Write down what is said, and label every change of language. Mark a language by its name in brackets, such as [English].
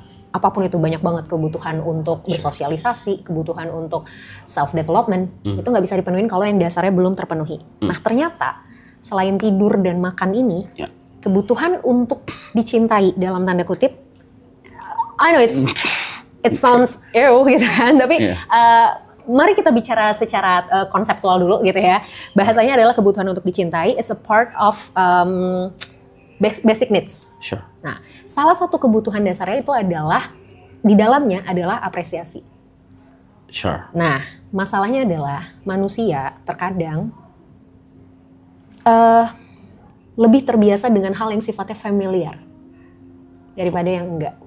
[Indonesian] Apapun itu, banyak banget kebutuhan untuk bersosialisasi, kebutuhan untuk self-development, itu nggak bisa dipenuhin kalau yang dasarnya belum terpenuhi. Nah ternyata, selain tidur dan makan ini, kebutuhan untuk dicintai dalam tanda kutip. [English] I know it sounds ew [Indonesian] gitu kan, tapi mari kita bicara secara konseptual dulu gitu ya. Bahasanya adalah kebutuhan untuk dicintai. [English] It's a part of basic needs. Sure. [Indonesian] Nah, salah satu kebutuhan dasarnya itu adalah di dalamnya adalah apresiasi. [English] Sure. [Indonesian] Nah, masalahnya adalah manusia terkadang lebih terbiasa dengan hal yang sifatnya familiar daripada yang enggak.